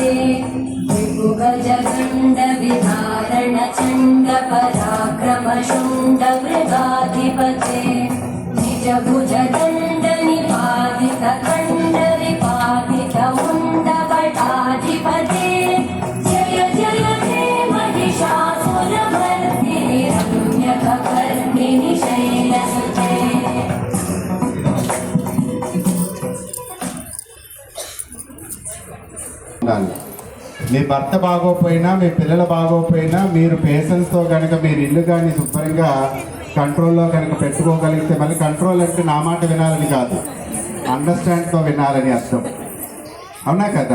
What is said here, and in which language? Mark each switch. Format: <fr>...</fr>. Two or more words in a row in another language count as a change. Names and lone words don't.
<sa>विभुगजगण्ड विधारण चण्ड पराक्रम शुण्ड मृगाधिपते निज भुज दण्ड निपातित खण्ड विपातित मुण्ड पटाधिपते जय जय हे महिषासुरमर्दिनि रम्यकपर्दिनि शैलसुते</sa> <te>ఉండాలి. మీ భర్త బాగోపోయినా మీ పిల్లలు బాగోపోయినా మీరు పేషెన్స్తో కనుక మీరు ఇల్లు కానీ శుభ్రంగా కంట్రోల్లో కనుక పెట్టుకోగలిగితే, మళ్ళీ కంట్రోల్ అంటే నా మాట వినాలని కాదు, అండర్స్టాండ్తో వినాలని అర్థం, అవునా కదా?</te>